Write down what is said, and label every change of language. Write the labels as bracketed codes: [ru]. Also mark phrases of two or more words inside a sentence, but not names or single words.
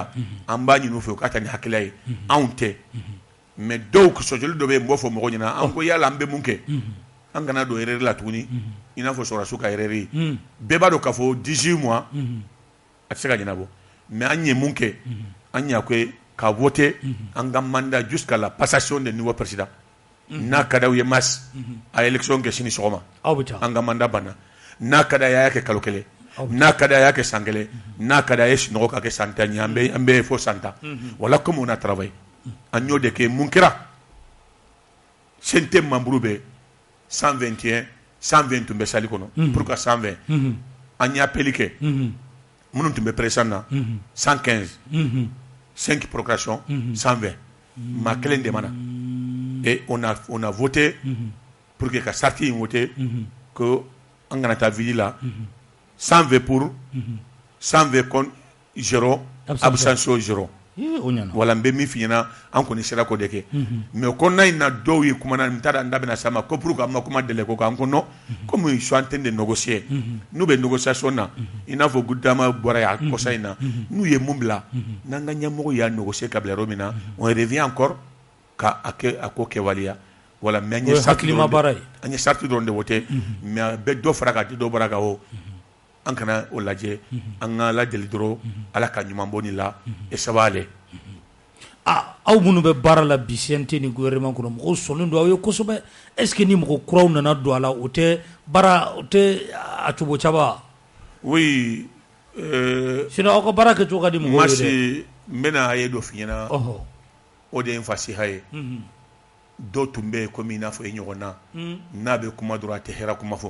[bm] an b'a ɲini u fɛ u ka taa ni hakilila ye anw tɛ mais dɔw sɔsɔli dɔ bɛ yen n b'o fɔ mɔgɔw ɲɛna an ko yala an bɛ mun kɛ an kana don erreur la tuguni i n'a fɔ sɔrɔdasiw ka erreur ye bɛɛ b'a dɔn k'a fɔ 18 mois a tɛ se ka ɲɛnabɔ mais an ye mun kɛ an y'a kɛ ka voter an ka mandat [fr] jusqu'à la passation de nouveau président [bm] n'a ka d'aw ye mars a élection kɛ sini sɔgɔma an ka mandat banna n'a ka d'a ye a y'a kɛ kalo kelen n'a ka d'a ye a y'a kɛ san kelen n'a ka d'a ye sunɔgɔ ka kɛ san 10 ye an bɛ fɔ san 10 [fr] voilà comme on a travaillé [bm] an y'o de kɛ mun kɛra CNT membre bɛ 121 120 tun bɛ salle kɔnɔ [fr] pour que [bm] 120 an y'a appelé kɛ minnu tun bɛ président na 115 5 procurations 120 maa kelen de mana [fr] et on a voté pour que [bm] ka charte in voté que an kana taa ville la [fr] 120 pour 120 contre 0 abstention 0 [bm] wala n bɛ min f'i ɲɛna an kɔni sera k'o de kɛ mais o kɔnɔna in na dɔw ye kuma na n t'a n da bɛna s'a ma ko [fr] pour que [bm] an ma kuma délai ko kan ko [fr] non comme ils sont en train de négocier [bm] n'u bɛ négociation na i n'a fɔ Goudiama bɔra yan kɔsa in na n'u ye mun bila n'an ka ɲɛmɔgɔ y'a négocier ka bila yɔrɔ min na [fr] on revient encore [bm] ka a ko kɛwaleya wala mais an ye charte dɔrɔn de voté mais a bɛ dɔ fara kan a tɛ dɔ bɔra kan o an kana o lajɛ an ka lajɛli dɔrɔn Ala ka ɲuman bɔ nin la [fr] et ça va aller [bm] aw minnu bɛ baara la bi CNT ni gouvernement kɔnɔ mɔgɔw sɔnnen don aw ye kosɛbɛ [fr] est ce que [bm] ni mɔgɔ kuraw nana don a la o tɛ a cogo caba oui sinon aw ka baara kɛcogo ka di mɔgɔw ye dɛ n bɛna a ye dɔ f'i ɲɛna o de ye n fasiha ye dɔw tun bɛ yen komi i n'a fɔ e ɲɔgɔn na n'a bɛ kuma dɔrɔn a tɛ hɛrɛ kuma fɔ